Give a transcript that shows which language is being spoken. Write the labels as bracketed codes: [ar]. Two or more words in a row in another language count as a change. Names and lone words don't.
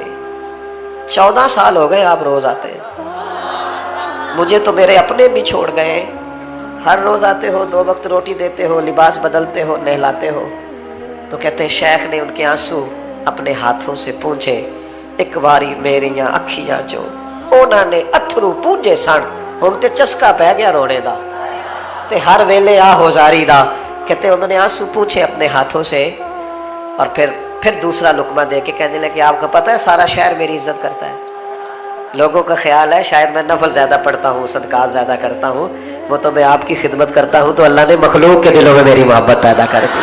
[ur] 14 سال ہو گئے آپ روز آتے ہیں. مجھے تو میرے اپنے بھی چھوڑ گئے. ہر روز آتے ہو, 2 وقت روٹی دیتے ہو, لباس بدلتے ہو, نہلاتے ہو. تو کہتے ہیں شیخ نے ان کے آنسو اپنے ہاتھوں سے پونچھے. [pa] ایک باری میریاں اکھیاں جو انہاں نے اتھرو پونجے سن, ہن تے چسکا پہ گیا رونے دا تے ہر ویلے آ ہوزاری دا. [ur] کہتے انہوں نے آنسو پوچھے اپنے ہاتھوں سے اور پھر دوسرا لقمہ دے کے کہنے لگے آپ کو پتہ ہے سارا شہر میری عزت کرتا ہے. لوگوں کا خیال ہے شاید میں نفل زیادہ پڑھتا ہوں, صدقات زیادہ کرتا ہوں, وہ تو میں آپ کی خدمت کرتا ہوں تو اللہ نے مخلوق کے دلوں میں میری محبت پیدا کر دی.